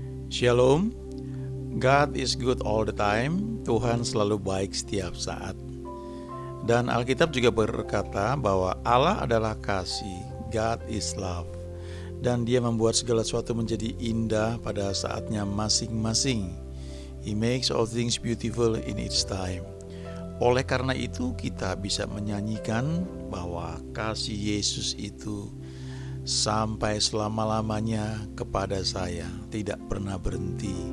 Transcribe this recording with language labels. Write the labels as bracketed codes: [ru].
[en] Shalom, God is good all the time. [id] Tuhan selalu baik setiap saat. Dan Alkitab juga berkata bahwa Allah adalah kasih, [en] God is love. [id] Dan Dia membuat segala sesuatu menjadi indah pada saatnya masing-masing. [en] He makes all things beautiful in its time. [id] Oleh karena itu kita bisa menyanyikan bahwa kasih Yesus itu sampai selama-lamanya kepada saya, tidak pernah berhenti.